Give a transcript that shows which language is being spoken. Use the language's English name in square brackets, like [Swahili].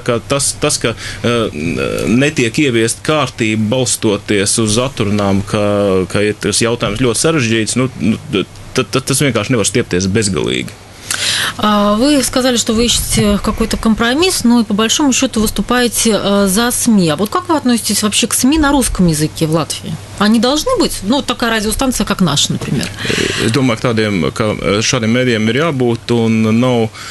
[Latvian] Tā kā tas, ka netiek ieviest kārtību balstoties uz atrunām, ka ir tas jautājums ļoti sarežģīts, tas vienkārši nevar stiepties bezgalīgi. [Russian] Вы сказали, что вы ищете какой-то компромисс, но и по большому счету выступаете за СМИ. А вот как вы относитесь вообще к СМИ на русском языке в Латвии? Они должны быть? Такая радиостанция, как наша, например. [Latvian] Es domāju, ka šādiem mēdījiem ir jābūt un nav.